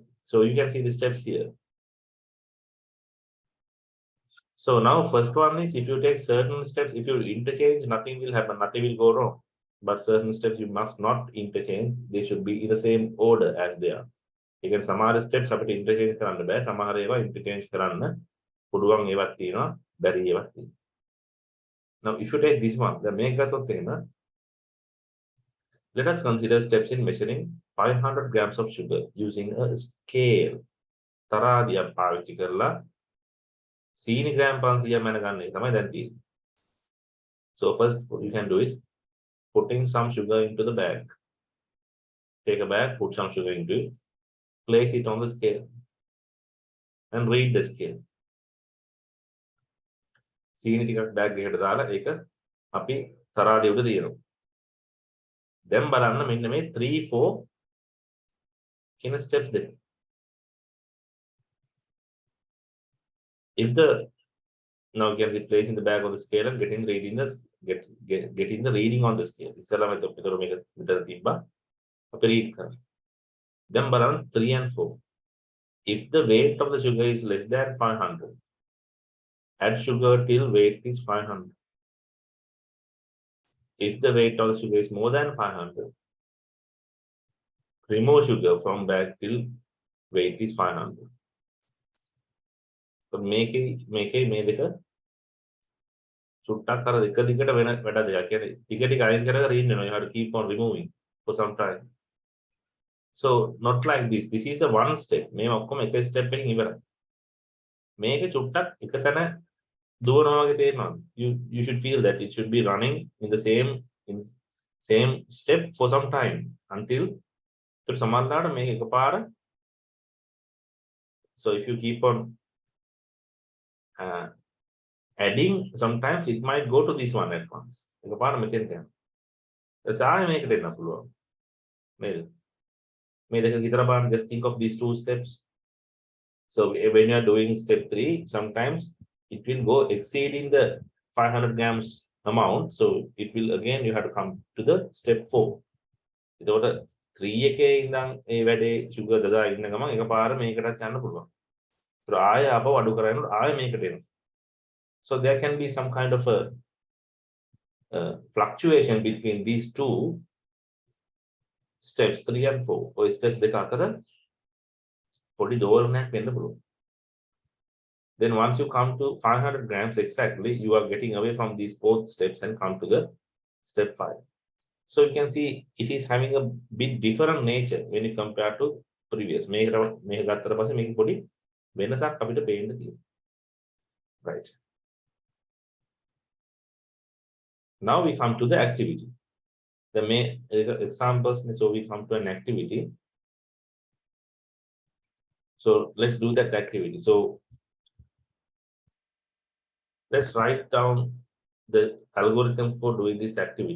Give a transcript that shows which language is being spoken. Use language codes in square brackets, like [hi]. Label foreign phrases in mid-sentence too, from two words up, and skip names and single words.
[en] So you can see the steps here. So now first one is if you take certain steps, if you interchange, nothing will happen, nothing will go wrong. But certain steps you must not interchange, they should be in the same order as they are. You can some other steps [si] අපිට interchange කරන්න බෑ, සමහර ඒවා interchange කරන්න පුළුවන් ඒවත් තියෙනවා, බැරි ඒවත් තියෙනවා. [en] Now if you take this one, the [si] මේක ගත්තොත් එහෙම [en] let us consider steps in measuring 500 grams of sugar using a scale. [si] තරාදියක් පාවිච්චි කරලා සීනි ග්‍රෑම් 500 මැනගන්න එක තමයි දැන් තියෙන්නේ. [en] So first what you can do is putting some sugar into the bag. Take a bag, put some sugar into it, place it on the scale and read the scale. [si] සීනි ටිකක් බෑග් එකකට දාලා ඒක අපි තරාදිය උඩ තියනවා. දැන් බලන්න මෙන්න මේ 3 4 කියන steps දෙක. [en] If the now you can see placing the bag on the scale and getting reading the getting the reading on the scale. [si] ඉස්සලා මෙතන මේක විතර තිබ්බා. අපි read කරමු. දැන් බලන්න [en] 3 and 4. If the weight of the sugar is less than 500, add sugar till weight is 500. If the weight of the sugar is more than 500, remove sugar from bag till weight is 500. So make it [si] මේ දෙක සුට්ටක් අර දෙක දිගට වෙන වැඩ දෙයක්. කියන්නේ ටික ටික අයින් කර කර ඉන්න වෙනවා. [en] You have to keep on removing for some time. So not like this. This is a one step. [si] මේ ඔක්කොම එක step එකකින් ඉවරයි. මේක චුට්ටක් එකතැන දුවනවා වගේ තේරෙනවා. [en] You should feel that it should be running in the same step for some time until [si] සමහරවිට මේක එකපාර. [en] So if you keep on adding, sometimes it might go to this one at once. [si] එකපාර මෙතෙන්ට යනවා. ඊට ආයෙ මේකට එන්න පුළුවන්. මේ දෙක විතර බලන්න, [en] just think of these two steps. So when you are doing step 3, sometimes it will go exceeding the 500 grams amount. So it will again you have to come to the step 4. [si] එතකොට 3 එකේ ඉඳන් ඒ වැඩේ sugar දදා ඉන්න ගමන් එකපාර මේකටත් යන්න පුළුවන්. ඒත් ආයෙ ආපහු අඩු කරගෙන ආයෙ මේකට එනවා. [en] So there can be some kind of a fluctuation between these two steps 3 and 4. Or steps [si] දෙක අතර පොඩි දෝලනයක් වෙන්න පුළුවන්. [en] Then once you come to 500 grams exactly, you are getting away from these both steps and come to the step 5. So you can see it is having a bit different nature when you compare to previous. [si] මේක ගත්තට පස්සේ මේක පොඩි වෙනසක් අපිට පේන්න තියෙනවා. [en] Right. Now we come to the activity. The main examples, so we come to an activity. So let's do that activity. So let's write down the algorithm for doing this activity.